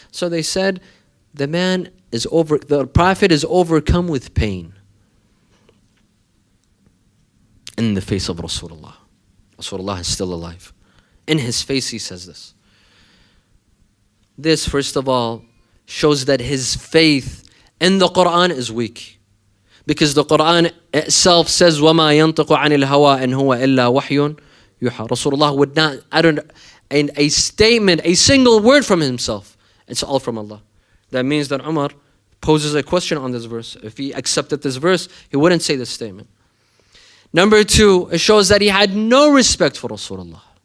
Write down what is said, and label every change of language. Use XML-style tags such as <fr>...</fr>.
<en>So they said the Prophet is overcome with pain in the face of Rasulullah. Rasulullah is still alive. In his face he says this. This, first of all, shows that his faith in the Quran is weak. Because the Quran itself says,</en> <ar>وَمَا يَنْطِقُ عَنِ الْهَوَىٰ إِنْ هُوَ إِلَّا وَحْيٌ يُوحَىٰ.</ar> <en>Rasulullah would not utter a statement, a single word from himself. It's all from Allah. That means that Umar poses a question on this verse. If he accepted this verse, he wouldn't say this statement. Number two, it shows that he had no respect for Rasulullah.</en>